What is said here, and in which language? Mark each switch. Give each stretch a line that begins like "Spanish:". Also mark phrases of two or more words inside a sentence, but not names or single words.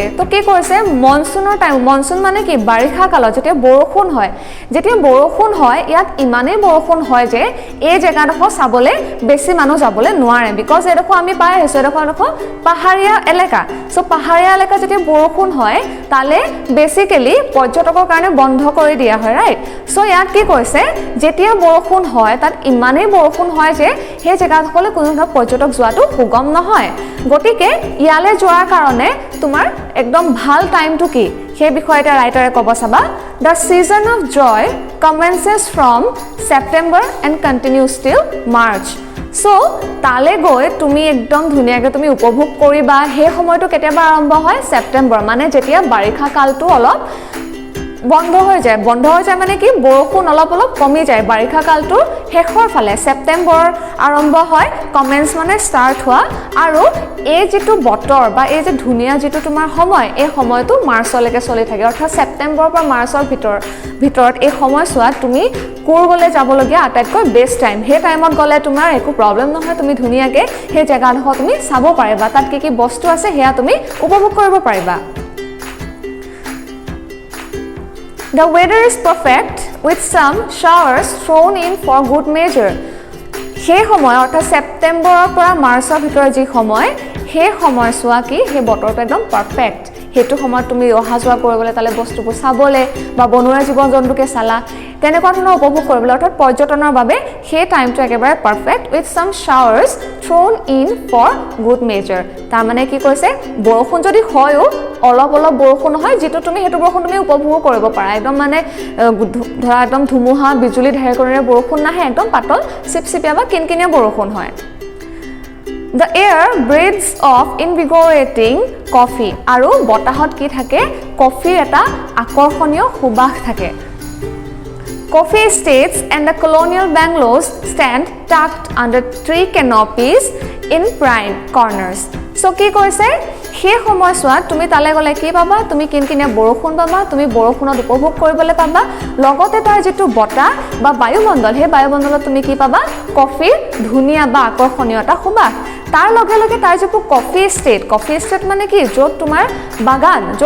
Assamese: তো কি কৈছে মনসুনৰ টাইম মনসুন মানে কি বাৰিষা কালত যেতিয়া বৰষুণ হয় ইয়াত ইমানেই বৰষুণ হয় যে এই জেগাডোখৰ চাবলৈ বেছি মানুহ যাবলৈ নোৱাৰে বিকজ এডোখৰ আমি পাই আহিছো এডোখৰ পাহাৰীয়া এলেকা সো পাহাৰীয়া এলেকা যেতিয়া বৰষুণ হয় তালে বেসিক্যালি পৰ্যটকৰ কাৰণে বন্ধ কৰি দিয়া হয়
English: right so
Assamese: ইয়াত কি কৈছে যেতিয়া বৰষুণ হয় তাত ইমানেই বৰষুণ হয় যে সেই জেগাডোখৰলৈ কোনো ধৰণৰ পৰ্যটক যোৱাটো সুগম নহয় গতিকে ইয়ালে যোৱাৰ কাৰণে তোমাৰ একদম ভাল টাইমটো কি সেই বিষয়তে ৰাইটাৰে ক'ব চাবা
English: the season of joy commences from September and continues till March
Assamese: so তালে গৈ তুমি একদম ধুনিয়াকে তুমি উপভোগ কৰিবা সেই সময়টো কেতিয়াবা আৰম্ভ হয় সেপ্টেম্বৰ মানে যেতিয়া বাৰিষা কালটো অলপ বন্ধ হৈ যায় মানে কি বৰষুণ অলপ কমি যায় বাৰিষা কালটো শেষৰ ফালে সেপ্টেম্বৰ আৰম্ভ হয় কমেন্স মানে স্টাৰ্ট হোৱা আৰু এই যেটো বতৰ বা এই যে ধুনিয়া যেটো তোমাৰ সময় এই সময়টো মাৰ্চলৈকে চলি থাকে অৰ্থাৎ সেপ্টেম্বৰৰ পৰা মাৰ্চৰ ভিতৰত এই সময়ছোৱাত তুমি কুৰ্গলে যাবলগীয়া আটাইতকৈ
English: best time
Assamese: সেই টাইমত গলে তোমাৰ একো প্ৰবলেম নহয় তুমি ধুনিয়াকে সেই জায়গাডোখৰ তুমি চাব পাৰিবা তাত কি বস্তু আছে হেয়া তুমি উপভোগ কৰিব পাৰিবা
English: The weather is perfect with some showers thrown in for good measure.
Assamese: সেই সময় অৰ্থাৎ সেপ্টেম্বৰৰ পৰা মাৰ্চৰ ভিতৰত যি সময় সেই সময়ছোৱা কি সেই বতৰটো একদম পাৰফেক্ট হেতু সময় তুমি অহা যোৱা কৰিবলৈ তালে বস্তুবোৰ চাবলে বা বনোৱা জীৱ জন্তুকে চালা তেনেকুৱা ধৰণৰ উপভোগ কৰিবলৈ অৰ্থাৎ পৰ্যটনৰ বাবে সেই টাইমটো একেবাৰে
English: perfect with some showers thrown in for good measure
Assamese: তাৰ মানে কি কৈছে বৰষুণ যদি হয়ও অলপ বৰষুণ হয় যেটো তুমি হেতু বৰষুণ তুমি উপভোগ কৰিব পাৰা একদম মানে ধৰা একদম ধুমুহা বিজুলী ঢেৰেকণিৰে বৰষুণ নাহে একদম পাতল চিপচিপিয়া বা কিনকিনিয়া বৰষুণ হয়
English: The air breathes of invigorating coffee
Assamese: আৰু বতাহত কি থাকে কফিৰ এটা আকৰ্ষণীয় সুবাস থাকে
English: Coffee estates and the colonial bungalows stand tucked under tree canopies in prime corners.
Assamese: So কি কৈছে সেই সময়ছোৱাত তুমি তালে গলে কি পাবা তুমি কিনকিনিয়া বৰষুণ পাবা তুমি বৰষুণত উপভোগ কৰিবলৈ পাবা লগতে তাৰ যেটো বতাহ বা বায়ুমণ্ডল হে বায়ুমণ্ডলত তুমি কি পাবা কফিৰ ধুনিয়া বা আকৰ্ষণীয়তা সুবাস তাৰ লগে তাৰ যেটো
English: coffee estate
Assamese: মানে কি যত তোমাৰ বাগান যত